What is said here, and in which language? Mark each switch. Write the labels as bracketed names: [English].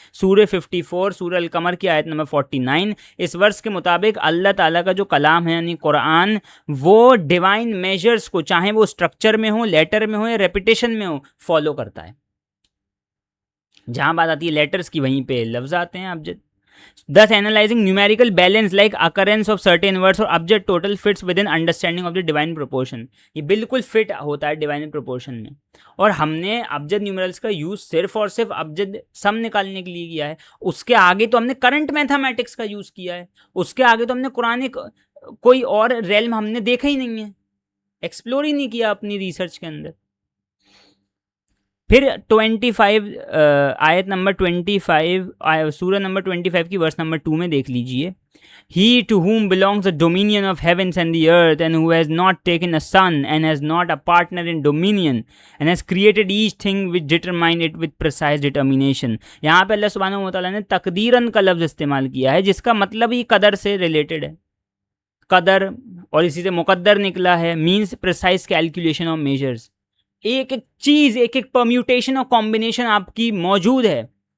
[Hindi] सूरह 54 सूरह अल कमर की आयत नंबर 49, इस वर्ष के मुताबिक अल्लाह ताला का जो कलाम है यानी कुरान, वो डिवाइन मेजर्स को, चाहे वो स्ट्रक्चर में हो, लेटर में हो या रेपिटेशन में हो, फॉलो करता है। जहाँ बात आती है लेटर्स की वहीं पे लफ्ज़ आते हैं अबजद। [English] Thus, analyzing numerical balance like occurrence of certain words or object total fits within understanding of the divine proportion। [Hindi] ये बिल्कुल फिट होता है डिवाइन प्रोपोर्शन में। और हमने अबजद न्यूमरल्स का यूज़ सिर्फ और सिर्फ अबजद सम निकालने के लिए किया है। उसके आगे तो हमने करंट मैथमेटिक्स का यूज़ किया है। उसके आगे तो हमने कुरानिक कोई और रेल्म हमने देखा ही नहीं है, एक्सप्लोर ही नहीं किया अपनी रिसर्च के अंदर। फिर 25 आयत नंबर 25 सूरह नंबर 25 की वर्स नंबर 2 में देख लीजिए। [English] He to whom belongs the dominion of heavens and the earth, and who has not taken a son, and has not a partner in dominion, and has created each thing which determine it with precise determination। [Hindi] यहाँ पे अल्लाह सुब्हानहू व तआला ने तकदीरन का लफ्ज़ इस्तेमाल किया है, जिसका मतलब ही कदर से रिलेटेड है। कदर, और इसी से मुकद्दर निकला है, [English] Means precise calculation of measures. [Hindi] एक एक चीज़, एक एक परम्यूटेशन और कॉम्बिनेशन आपकी मौजूद है।